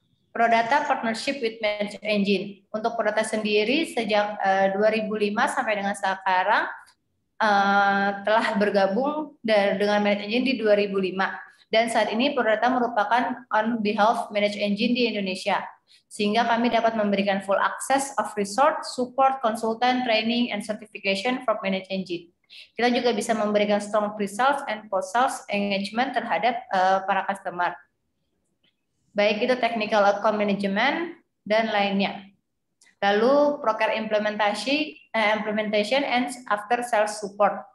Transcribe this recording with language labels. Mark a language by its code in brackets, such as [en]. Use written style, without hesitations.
[en] Prodata partnership with Manage Engine. [id] Untuk Prodata sendiri sejak 2005 sampai dengan sekarang telah bergabung dengan Manage Engine di 2005. Dan saat ini Prodata merupakan [en] on behalf [id] Manage Engine di Indonesia. Sehingga kami dapat memberikan [en] full access of resource, support, consultant, training, and certification from Manage Engine. [id] Kita juga bisa memberikan [en] strong pre-sales and post-sales engagement [id] terhadap para customer. Baik itu [en] technical account management [id] dan lainnya. [en] Lalu proker implementation and after sales support.